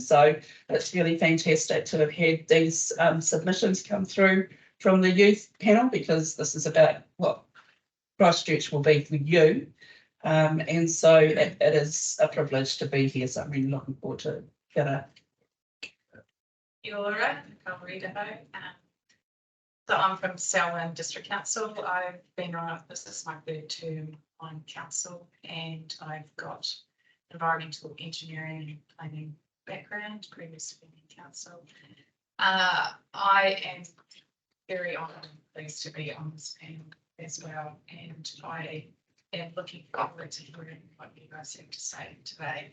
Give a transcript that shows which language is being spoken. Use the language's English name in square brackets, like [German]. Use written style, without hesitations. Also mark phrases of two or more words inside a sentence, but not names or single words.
[English] So it's really fantastic to have had these submissions come through from the youth panel, because this is about what Christchurch will be for you. And so it is a privilege to be here. So I'm really looking forward to it. [Māori] Kia ora, ka rira hau. [English] So I'm from Selwyn District Council. I've been on, this is my third term on council, and I've got environmental engineering and planning background, previously been in council. I am very honoured and pleased to be on this panel as well, and I am looking forward to hearing what you guys have to say today.